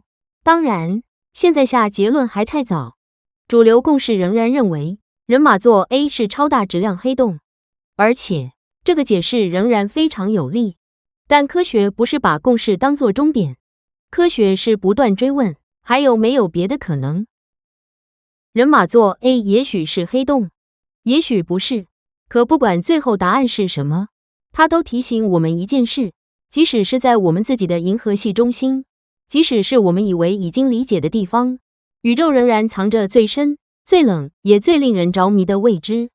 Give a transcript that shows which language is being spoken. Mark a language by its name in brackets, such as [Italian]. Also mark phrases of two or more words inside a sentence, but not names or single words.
[Chinese] 當然，現在下結論還太早。主流共識仍然認為人馬座 A 是超大質量黑洞，而且這個解釋仍然非常有力。但科學不是把共識當作終點，科學是不斷追問，還有沒有別的可能？人馬座 A 也許是黑洞，也許不是，可不管最後答案是什麼，它都提醒我們一件事，即使是在我們自己的銀河系中心，即使是我們以為已經理解的地方，宇宙仍然藏着最深、最冷也最令人着迷的未知。